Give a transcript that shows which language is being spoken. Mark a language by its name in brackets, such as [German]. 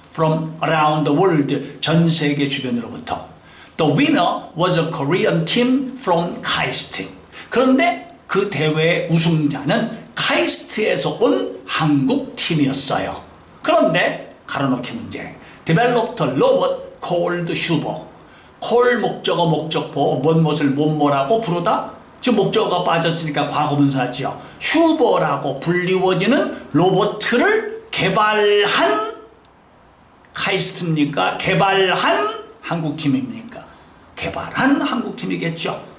[English] From around the world, [Korean] 전 세계 주변으로부터. [English] The winner was a Korean team from KAIST. [Korean] 그런데 그 대회의 우승자는 카이스트에서 온 한국 팀이었어요. 그런데 가로놓기 문제. [English] Developed a robot called Huber. [Korean] call 목적어 목적보 뭔것을 뭐뭐라고 부르다. 지금 목적어가 빠졌으니까 과거분사죠. 휴버라고 불리워지는 로봇을 개발한 카이스트입니까? 개발한 한국팀입니까? 개발한 한국팀이겠죠.